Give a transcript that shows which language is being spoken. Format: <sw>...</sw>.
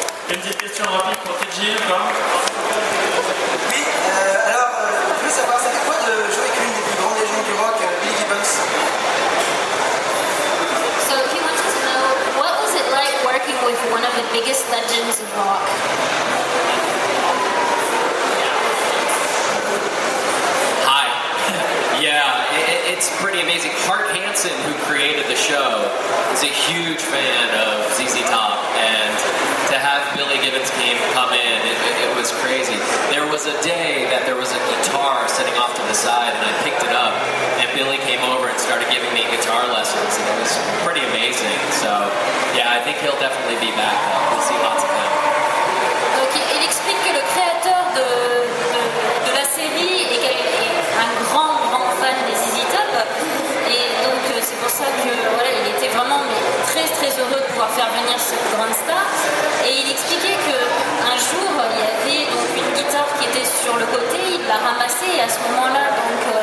<fr>Une petite question rapide pour TJ, quoi. Oui, alors, je voulais savoir, ça fait quoi de jouer avec l'une des plus grandes légendes du rock, Billy Gibbons?</fr> <en>So he wanted to know, what was it like working with one of the biggest legends of rock? Hi. Yeah, it's pretty amazing. Hart Hansen, who created the show, is a huge fan of ZZ Top, and to have Billy Gibbons come in, it was crazy. There was a day that there was a guitar sitting off to the side, and I picked it up, and Billy came over and started giving me guitar lessons, and it was pretty amazing. So, yeah, I think he'll definitely be back. We'll see lots of him.</en> <fr>Donc il explique que le créateur de la série est un grand fan des ZZ Top et donc c'est pour ça que voilà, il était vraiment très très heureux de pouvoir faire venir cette grande star et il expliquait qu'un jour il y avait donc une guitare qui était sur le côté, il l'a ramassée et à ce moment-là donc</fr>